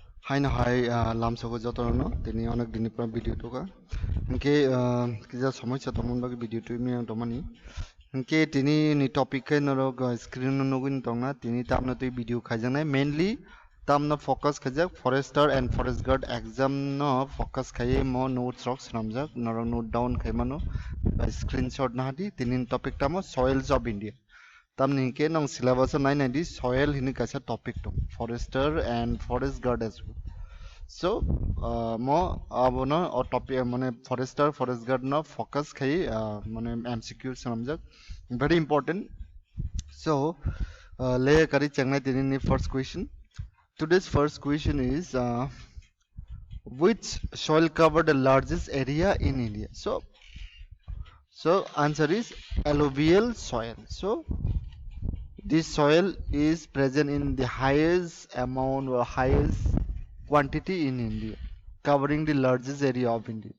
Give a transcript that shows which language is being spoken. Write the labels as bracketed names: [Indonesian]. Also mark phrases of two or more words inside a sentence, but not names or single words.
[Kok Borok] Hi, lamsoko jotorno tini onek dini pora video toka inke kija সমস্যা tomon bagi video tu mi tomani inke tini ni topic ke norok screen no nogin tongna tini tamna tu video khajana mainly tamna focus khajak [English] forester and forest guard exam [Kok Borok] no focus khaye mo notes rok sramjak norok note down khaimano screenshot na hadi tini topic tamo [English] soils of India [Kok Borok] tamni ke nong syllabus nai nai di soil hini kaisa topic to [English] forester and forest guard as well. [Kok Borok] So, mo abono or topic mane [English] forester forest guard [Kok Borok] na focus khai mane MCQ samjak [English] very important. [Kok Borok] So, le kari changnai tini ni [English] first question. Today's first question is which soil cover the largest area in India? So answer is alluvial soil. So this soil is present in the highest amount or highest quantity in India, covering the largest area of India.